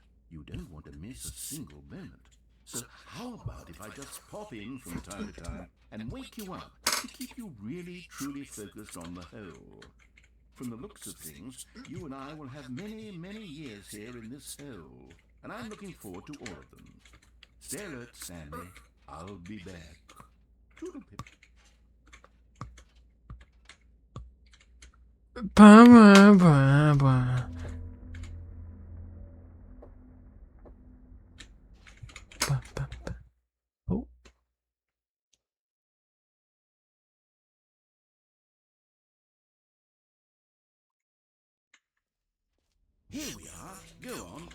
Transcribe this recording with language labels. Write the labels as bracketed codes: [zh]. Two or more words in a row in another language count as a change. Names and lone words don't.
[en] You don't want to miss a single moment. So how about if I just pop in from time to time and wake you up to keep you really truly focused on the whole? From the looks of things, you and I will have many, many years here in this hole, and I'm looking forward to all of them. Stay alert, Stanley. I'll be back. Toodle-pip. Ba ba ba ba. Ba ba ba. Oh. Here we are. Go on.